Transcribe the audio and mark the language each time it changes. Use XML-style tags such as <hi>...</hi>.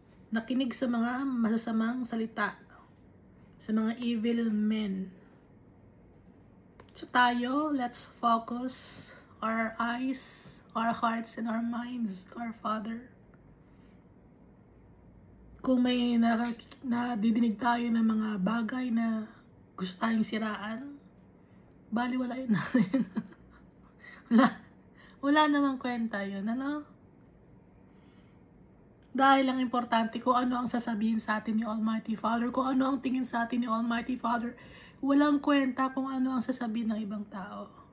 <tl>Nakinig sa mga masasamang salita. Sa mga evil men.</tl> <en>So tayo, let's focus our eyes, our hearts, and our minds to our Father.</en> <tl>Kung may nadidinig tayo ng mga bagay na gusto tayong siraan, baliwalain natin. wala namang kwenta yun, ano? Dahil ang importante kung ano ang sasabihin sa atin ni Almighty Father, kung ano ang tingin sa atin ni Almighty Father, walang kwenta kung ano ang sasabihin ng ibang tao.</tl>